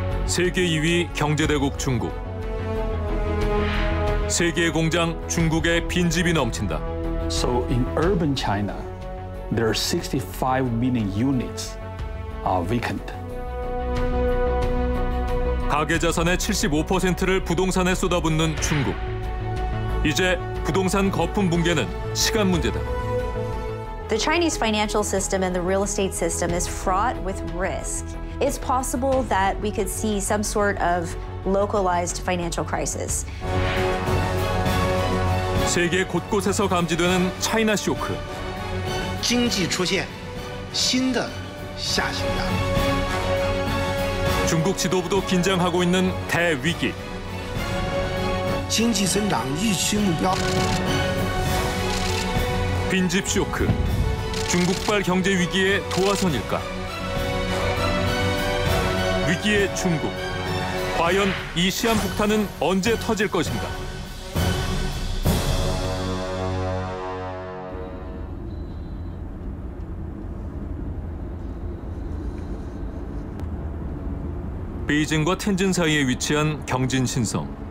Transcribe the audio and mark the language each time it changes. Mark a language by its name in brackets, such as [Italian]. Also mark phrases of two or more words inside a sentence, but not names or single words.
[Korean] 세계 2위 경제대국 중국. 세계의 공장 중국에 빈집이 넘친다. [English] So in urban China, there are 65 million units vacant. [Korean] 가계 자산의 75%를 부동산에 쏟아붓는 중국. 이제 부동산 거품 붕괴는 시간 문제다. [English] The Chinese financial system and the real estate system is fraught with risk. It's possible that we could see some sort of localized financial crisis. [Korean] 세계 곳곳에서 감지되는 차이나 쇼크. [Chinese] 经济出现新的下行压力. [Korean] 중국 지도부도 긴장하고 있는 대위기. [Chinese] 经济增长预期目标. [Korean] 빈집 쇼크. 중국발 경제 위기의 도화선일까? 위기의 중국. 과연 이 시한폭탄은 언제 터질 것인가? 베이징과 텐진 사이에 위치한 경진신성.